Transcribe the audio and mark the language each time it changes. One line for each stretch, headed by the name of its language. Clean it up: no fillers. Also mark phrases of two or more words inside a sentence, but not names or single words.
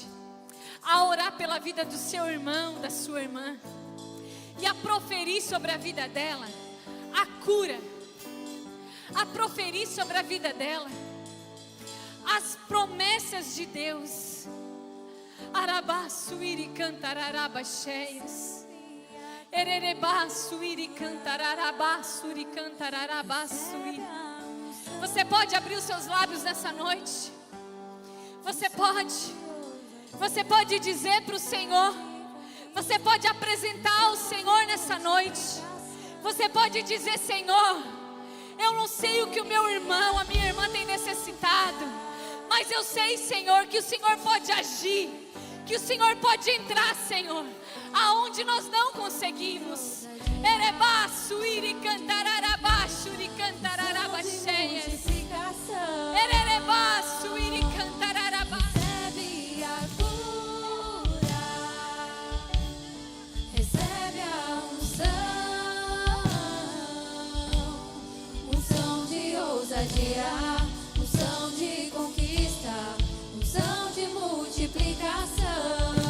Portuguese: A orar pela vida do seu irmão, da sua irmã. E a proferir sobre a vida dela a cura. A proferir sobre a vida dela as promessas de Deus. Arabaço iri cantararabacheias. Ererebaço iri cantararabaço iri cantararabaço. Você pode abrir os seus lábios nessa noite. Você pode dizer para o Senhor. Você pode apresentar ao Senhor nessa noite. Você pode dizer: Senhor, eu não sei o que o meu irmão, a minha irmã tem necessitado, mas eu sei, Senhor, que o Senhor pode agir, que o Senhor pode entrar, Senhor, aonde nós não conseguimos. Erebaço iri cantararabaxo iri cantararabacheias. Ererebaço iri cantararabaxo. Recebe a cura, recebe a unção de ousadia, unção de conquista, unção de multiplicação.